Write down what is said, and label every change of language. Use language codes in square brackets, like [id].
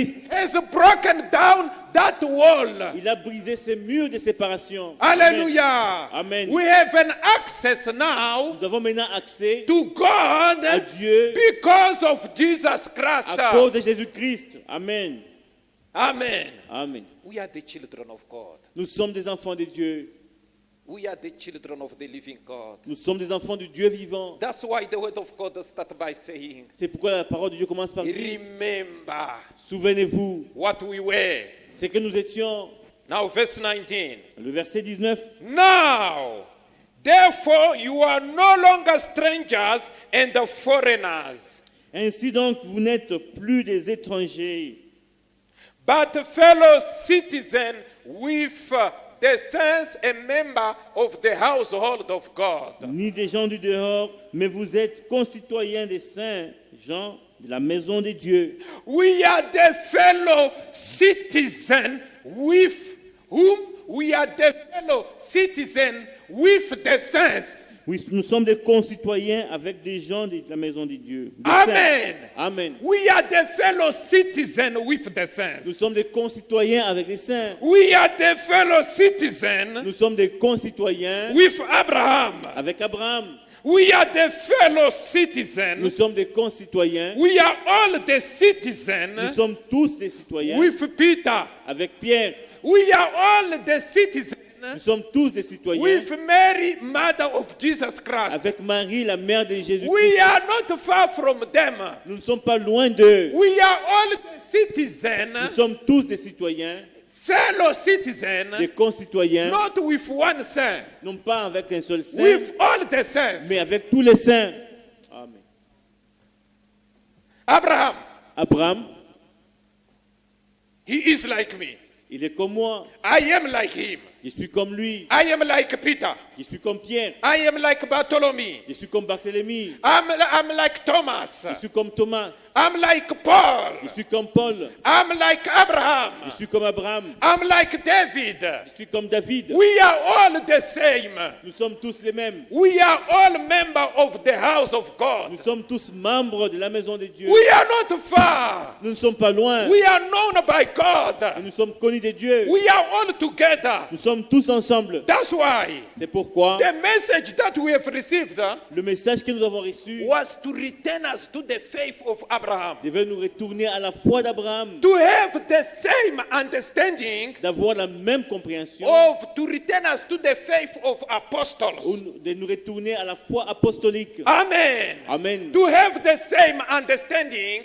[en] has broken down that wall. [fr] il a brisé ces murs de séparation. [en] Hallelujah. Amen. We have an access now [fr] Nous avons maintenant accès [en] to God [fr] à Dieu [en] because of Jesus Christ. [fr] à cause de Jésus-Christ. Amen. [en] Amen. Amen. We are the children of God. [fr] Nous sommes des enfants de Dieu. [en] We are the children of the living God. [fr] Nous sommes des enfants du Dieu vivant. [en] That's why the word of God starts by saying, [fr] C'est pourquoi la parole de Dieu commence par dire, [en] remember [fr] souvenez-vous, [en] what we were. [fr] c'est que nous étions, [en] Now verse 19. [fr] le verset 19, [en] Now, therefore you are no longer strangers and foreigners, [fr] ainsi donc vous n'êtes plus des étrangers, [en] but fellow citizens with the saints and member of the household of God. [fr] ni des gens du dehors, mais vous êtes concitoyens des saints gens de la maison de Dieu. [en] We are the fellow citizen with whom we are the fellow citizen with the saints. [fr] Oui, nous sommes des concitoyens avec des gens de la maison de Dieu. Des [en] Amen. [fr] saints. Amen. [en] We are the fellow citizen with the saints. [fr] Nous sommes des concitoyens avec les saints. [en] We are the fellow citizen [fr] Nous sommes des concitoyens [en] with Abraham. [fr] avec Abraham. [en] We are the fellow [fr] Nous [en] citizens. [fr] sommes des concitoyens. [en] We are all the [fr] Nous [en] citizens [fr] sommes tous des citoyens [en] with Peter. [fr] avec Pierre. [en] We are all the citizens [fr] Nous sommes tous des citoyens [en] with Mary, mother of Jesus Christ. [fr] avec Marie, la mère de [en] We [fr] Jésus-Christ. [en] are not far from them. [fr] Nous ne sommes pas loin d'eux. [en] We are all the [fr] Nous [en] citizens, [fr] sommes tous des citoyens, [en] fellow citizens, [fr] des concitoyens, [en] not with one saint, [fr] non pas avec un seul saint, [en] with all the saints. [fr] mais avec tous les saints. [en] Amen. Abraham, [fr] Abraham, [en] he is like me. [fr] il est comme moi. [en] I am like him. [fr] Je suis comme lui. [en] I am like Peter. [fr] Je suis comme Pierre. [en] I am like Bartholomew. [fr] Je suis comme Barthélemy. [en] I'm like Thomas. [fr] Je suis comme Thomas. [en] I'm like Paul. [fr] Je suis comme Paul. [en] I'm like Abraham. [fr] Je suis comme Abraham. [en] I'm like David. [fr] Je suis comme David. [en] We are all the same. [fr] Nous sommes tous les mêmes. [en] We are all members of the house of God. [fr] Nous sommes tous membres de la maison de Dieu. [en] We are not far. [fr] Nous ne sommes pas loin. [en] We are known by God. [fr] Nous sommes connus de Dieu. [en] We are all together. [fr] Nous sommes tous ensemble. [en] That's why [fr] C'est pourquoi [en] the message that we have received [fr] le message que nous avons reçu [en] was to return us to the faith of Abraham. [fr] devait nous retourner à la foi d'Abraham, [en] To have the same understanding [fr] d'avoir la même compréhension, [en] to return us to the faith of [fr] ou [en] apostles. [fr] de nous retourner à la foi apostolique. [en] Amen. Amen. To have the same understanding